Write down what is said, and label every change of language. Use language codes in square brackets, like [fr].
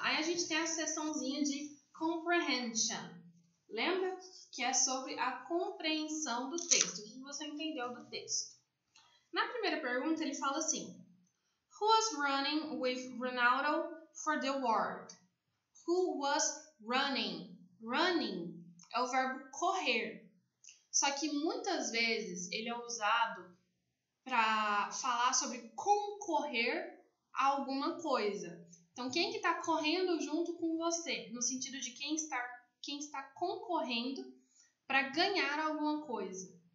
[pt] Aí a gente tem a seçãozinha de comprehension. Lembra? Que é sobre a compreensão do texto. O que você entendeu do texto? Na primeira pergunta, ele fala assim: [en] Who was running with Ronaldo for the award? Who was running? [pt] Running é o verbo correr. Só que muitas vezes ele é usado para falar sobre concorrer a alguma coisa. Então, quem que está correndo junto com você? No sentido de quem está concorrendo para ganhar alguma coisa.